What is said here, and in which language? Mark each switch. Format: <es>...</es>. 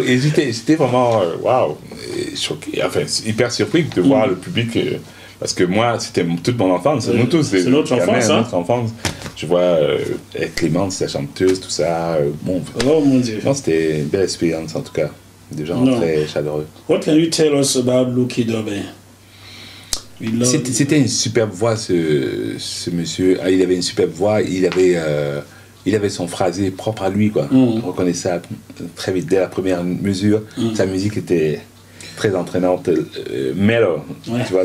<fr>Et j'étais vraiment, waouh, choqué, enfin, hyper surpris de voir le public. Parce que moi, c'était toute mon enfance, nous tous. C'est notre enfance, hein. Notre enfance. Je vois Clémence, la chanteuse, tout ça. Bon, oh mon Dieu. C'était une belle expérience en tout cas. Des gens très chaleureux.</fr> <en>What can you tell us about Lucky Dube?</en> <fr>C'était une superbe voix, ce monsieur. Il avait une superbe voix. Il avait son phrasé propre à lui, quoi. On reconnaissait ça très vite dès la première mesure. Sa musique était très entraînante, mellow, tu vois.</fr>